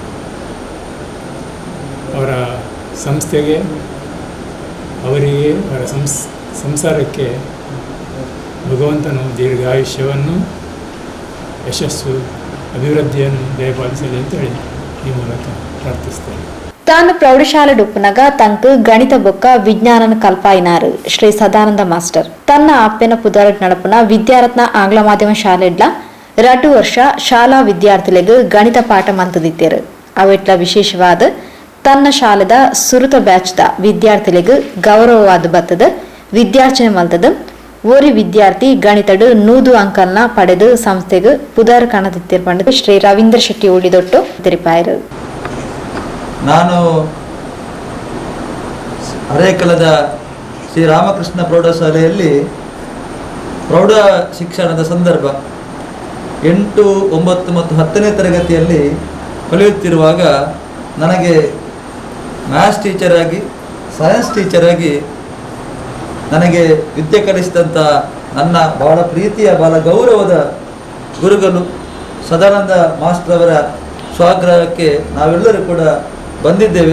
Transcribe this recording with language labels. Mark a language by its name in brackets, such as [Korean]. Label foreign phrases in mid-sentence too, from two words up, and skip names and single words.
[Kannada] ಅವರ ಸಂಸ್ಥೆಗೆ, ಅವರಿಗೆ, ಅವರ ಸಂಸಾರಕ್ಕೆ ಭಗವಂತನು ದೀರ್ಘಾಯುಷ್ಯವನ್ನು, ಯಶಸ್ಸು, ಅಭಿವೃದ್ಧಿಯನ್ನು ದಯಪಾಲಿಸಲಿ ಅಂತೇಳಿ ಈ ಮೂಲಕ ಪ್ರಾರ್ಥಿಸ್ತೇನೆ. [Tulu] ತಾನು ಪ್ರೌಢಶಾಲೆ ಡುಪ್ಪುನಗ ತಂಕ್ ಗಣಿತ ಬೊಕ್ಕ ವಿಜ್ಞಾನನ ಕಲ್ಪಾಯಿನಾರು ಶ್ರೀ ಸದಾನಂದ ಮಾಸ್ಟರ್ ತನ್ನ ಅಪ್ಪೆನ ಪುದಾರಟ್ ನಡಪುನ ವಿದ್ಯಾರತ್ನ ಆಂಗ್ಲ ಮಾಧ್ಯಮ ಶಾಲೆಡ್ಲ 2 ವರ್ಷ ಶಾಲಾ ವಿದ್ಯಾರ್ಥಿಗಳಿಗೆ ಗಣಿತ ಪಾಠ ಮಂತದಿತ್ತೇರು ಅವೆಟ್ಲ ವಿಶೇಷವಾದ ತನ್ನ ಶಾಲೆದ ಸುರುತ ಬ್ಯಾಚ್ದ ವಿದ್ಯಾರ್ಥಿಗಳಿಗೆ ಗೌರವವಾದ ಬತ್ತದ ವಿದ್ಯಾರ್ಚನೆ ಮಲ್ತದ ಓರಿ ವಿದ್ಯಾರ್ಥಿ ಗಣಿತಡು 100 ಅಂಕಲ್ನ ಪಡೆದು ಸಂಸ್ಥೆಗೆ ಪುದಾರ ಕಾಣದಿತ್ತಿರ್ಪಂಡ ಶ್ರೀ ರವೀಂದ್ರ ಶೆಟ್ಟಿ ಉಳಿದೊಟ್ಟು ತಿರುಪಾಯರು. [Kannada] ನಾನು ಹರೇಕಲದ ಶ್ರೀ ರಾಮಕೃಷ್ಣ ಪ್ರೌಢಶಾಲೆಯಲ್ಲಿ ಪ್ರೌಢ ಶಿಕ್ಷಣದ ಸಂದರ್ಭ 8, 9 ಮತ್ತು 10ನೇ ತರಗತಿಯಲ್ಲಿ ಕಲಿಯುತ್ತಿರುವಾಗ ನನಗೆ [English] maths teacher [Kannada] ಆಗಿ [English] science teacher [Kannada] ಆಗಿ ನನಗೆ ವಿದ್ಯೆ ಕಲಿಸಿದಂಥ ನನ್ನ ಬಹಳ ಪ್ರೀತಿಯ ಬಹಳ ಗೌರವದ ಗುರುಗಳು ಸದಾನಂದ ಮಾಸ್ಟರ್ ಅವರ ಸ್ವಗ್ರಹಕ್ಕೆ ನಾವೆಲ್ಲರೂ ಕೂಡ ಬಂದಿದ್ದೇವೆ.